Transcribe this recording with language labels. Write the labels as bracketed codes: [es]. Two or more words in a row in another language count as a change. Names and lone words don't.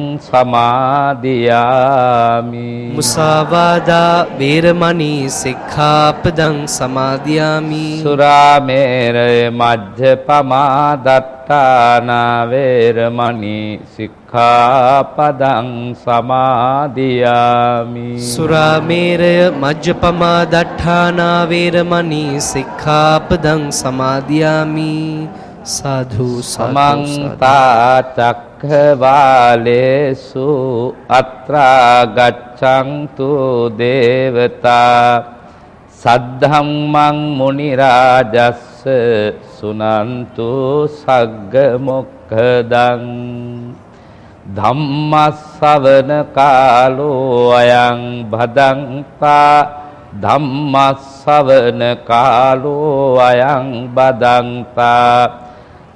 [pi] සමාදියාමි මුසාවාදා වේරමණී සික්ඛාපදං සමාදියාමි සුරාමේරය මජ්ජපමා දත්තානා වේරමණී සික්ඛාපදං සමාදියාමි සුරාමේරය මජ්ජපමා දත්තානා වේරමණී සික්ඛාපදං සමාදියාමි සාධු සමන්ත චක්ඛවාලේසු අත්‍රා ගච්ඡන්තු දේවතා සද්ධම්මං මුනි රාජස්ස සුනන්තු සග්ග මොක්ඛදං ධම්මස්සවන කාලෝ අයං භදංතා ධම්මස්සවන කාලෝ අයං බදන්තා